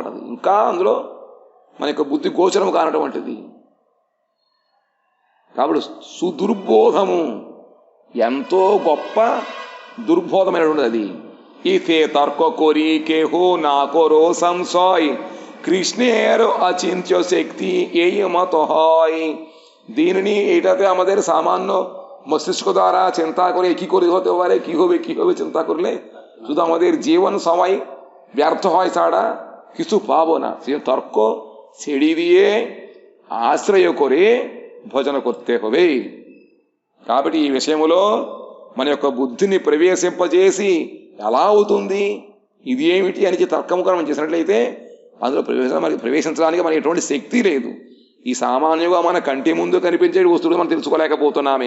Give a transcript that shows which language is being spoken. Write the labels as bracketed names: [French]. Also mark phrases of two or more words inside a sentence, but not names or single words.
[Telugu] అది ఇంకా అందులో మన యొక్క బుద్ధి గోచరం కానటువంటిది. కాబట్టి సుదుర్బోధము, ఎంతో గొప్ప దుర్బోధమైనటువంటిది అది. [Bangla] ইথে তর্ক করি কেহো নাকরো সংশয় কৃষ্ণের অচিন্ত্য শক্তি এই মত হয়। దీనిని এটাতে আমাদের সামান্য মস্তিষ্ক দ্বারা চিন্তা করে কি করে হতে পারে, কি হবে চিন্তা করলে শুধু আমাদের জীবন সময় ব্যর্থ হয় ছাড়া কিছু পাবো না। সে তর্ক ছেড়ে দিয়ে ఆశ్రయ করে భజన করতে হবে। [Telugu] కాబట్టి ఈ విషయంలో మన యొక్క బుద్ధిని ప్రవేశింపజేసి ఎలా అవుతుంది, ఇది ఏమిటి అని తర్కముగా మనం చేసినట్లయితే అందులో ప్రవేశించడానికి మనకి ఎటువంటి శక్తి లేదు. ఈ సామాన్యంగా మన కంటి ముందు కనిపించే వస్తువులు మనం తెలుసుకోలేకపోతున్నామే.